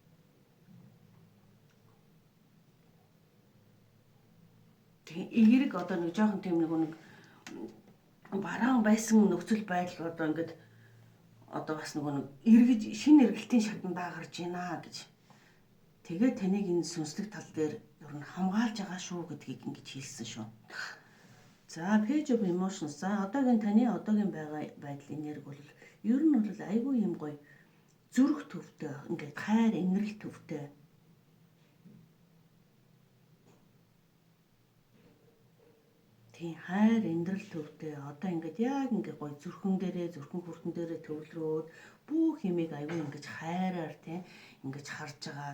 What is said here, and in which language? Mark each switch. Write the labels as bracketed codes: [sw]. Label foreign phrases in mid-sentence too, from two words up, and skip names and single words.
[mn] Тэгээ эерэг одоо нэг жоохон тийм нэг бараан байсан нөхцөл байдал одоо ингээд одоо бас нэг эргэж шинэ эргэлтийн шатандаа гарч байна гэж. Тэгээд таныг энэ сүнслэг тал дээр ер нь хамгаалж байгаа шүү гэдгийг ингэж хэлсэн шүү. [en] За page of emotions. [mn] За одоогийн таны одоогийн байдлын энерги бол ер нь бол айгүй юм гоё зүрх төвтэй ингээд хайр энерги төвтэй. Тийм хайр энерги төвтэй одоо ингээд яг ингээд гоё зүрхэн хүртэн дээрээ төвлөрөөд бүх юмыг айгүй ингэж хайраар тийм ингэж харж байгаа.